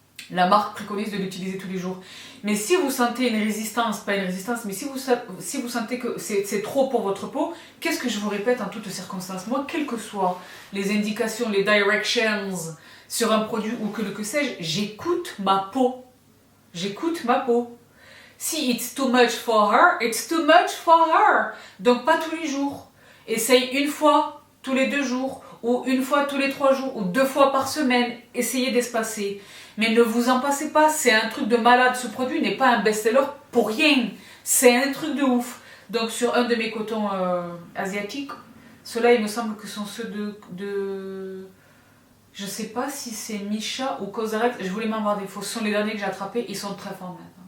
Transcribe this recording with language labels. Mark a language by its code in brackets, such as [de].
[fr] La marque préconise de l'utiliser tous les jours. Mais si vous sentez une résistance, pas une résistance, mais si vous sentez que c'est trop pour votre peau, qu'est-ce que je vous répète en toutes circonstances? Moi, quelles que soient les indications, les directions sur un produit ou que sais-je, j'écoute ma peau. J'écoute ma peau. Si [en] it's too much for her, it's too much for her. [fr] Donc pas tous les jours. Essaye une fois tous les 2 jours, ou une fois tous les 3 jours, ou 2 fois par semaine. Essayez d'espacer. Mais ne vous en passez pas, c'est un truc de malade. Ce produit n'est pas un best-seller pour rien. C'est un truc de ouf. Donc sur un de mes cotons asiatiques, ceux-là il me semble que sont ceux de je sais pas si c'est Misha ou Cosrx, je voulais m'en voir des faux. Ce sont les derniers que j'ai attrapés, ils sont très formatés.